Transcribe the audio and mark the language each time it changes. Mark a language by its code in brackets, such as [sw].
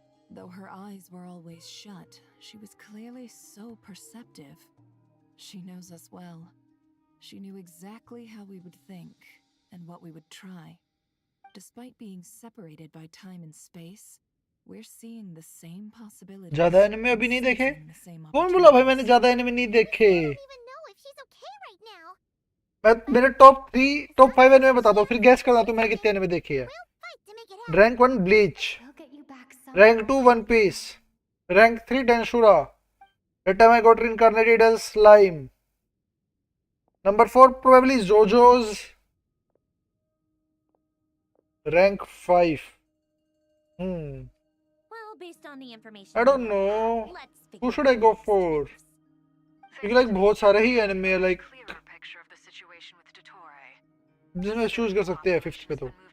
[en] Though her eyes were always shut, she was clearly so perceptive. She knows us well. She knew exactly how we would think and what we would try. Despite being separated by time and space, we're seeing the same possibilities. [hi] ज़्यादा anime अभी नहीं देखे? कौन बोला भाई मैंने ज़्यादा anime नहीं देखे? मेरे टॉप 5 एनिमे बता दो, फिर गैस करना तो मैंने कितने एनिमे देखे हैं. Rank 1 bleach, rank 2 one piece, rank 3 डेंशुरा. [en] That time I got reincarnated as slime. Number 4 probably JoJo's. Rank 5. Well, based on the information I don't know. Who should I go for? [hi] क्योंकि like बहुत सारे ही anime है like जिसमें choose कर सकते हैं 5th पे तो.